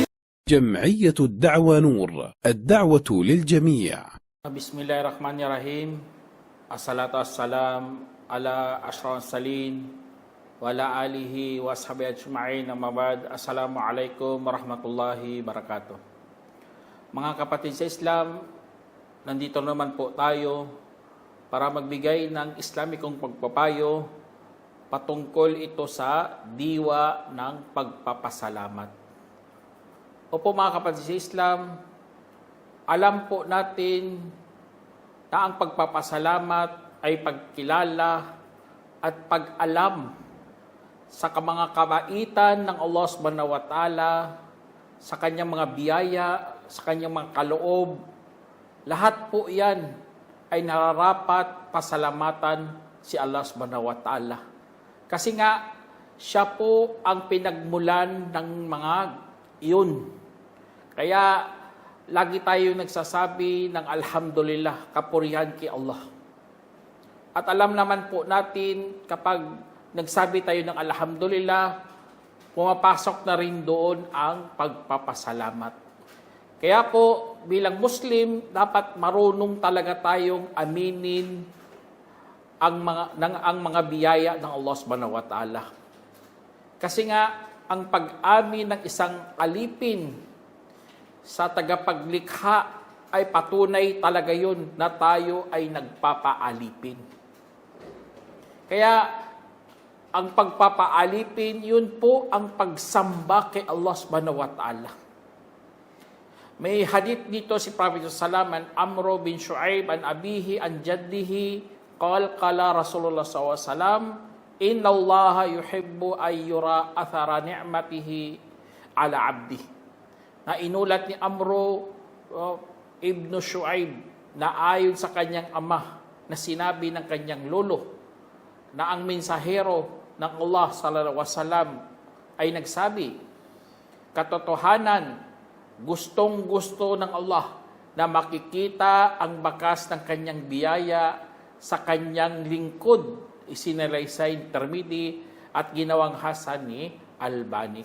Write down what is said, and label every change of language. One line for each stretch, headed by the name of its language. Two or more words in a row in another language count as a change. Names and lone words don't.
Arabic: جمعية الدعوة نور، الدعوة للجميع. بسم الله الرحمن الرحيم. الصلاة والسلام على أشرف المرسلين وعلى آله وصحبه أجمعين. أما بعد. السلام عليكم ورحمة الله وبركاته.
Filipino: Mga kapatid sa Islam, nandito naman po tayo para magbigay ng Islamikong pagpapayo patungkol ito sa diwa ng pagpapasalamat. Opo mga kapatid sa Islam, alam po natin na ang pagpapasalamat ay pagkilala at pag-alam sa mga kabaitan ng Allah
Arabic: سبحانه وتعالى,
Filipino: sa kanyang mga biyaya, sa kanyang mga kaloob. Lahat po yan ay nararapat pasalamatan si Allah
Arabic: سبحانه وتعالى.
Filipino: Kasi nga, siya po ang pinagmulan ng mga iyon. Kaya, lagi tayo nagsasabi ng alhamdulillah, kapurihan kay Allah. At alam naman po natin, kapag nagsabi tayo ng alhamdulillah, pumapasok na rin doon ang pagpapasalamat. Kaya po, bilang Muslim, dapat marunong talaga tayong aminin ang mga biyaya ng Allah
Arabic: سبحانه وتعالى.
Filipino: Kasi nga, ang pag-amin ng isang alipin sa tagapaglikha ay patunay talaga yun na tayo ay nagpapaalipin. Kaya, ang pagpapaalipin, yun po ang pagsamba kay Allah
Arabic: سبحانه وتعالى.
Filipino: May hadith dito si
Arabic: Prophet Salaman, عمرو بن شعيب عن أبيه عن جده، قال رسول الله ﷺ، إن الله يحب أن يرى أثر نعمته على عبده.
Filipino: Na inulat ni Amro ibn Shu'aib na ayon sa kanyang ama na sinabi ng kanyang lolo na ang mensahero ng Allah
Arabic: صلى الله عليه وسلم
Filipino: ay nagsabi, katotohanan, gustong-gusto ng Allah na makikita ang bakas ng kanyang biyaya sa kanyang lingkod, isinalaysay Tirmidhi at ginawang hasan ni Albani.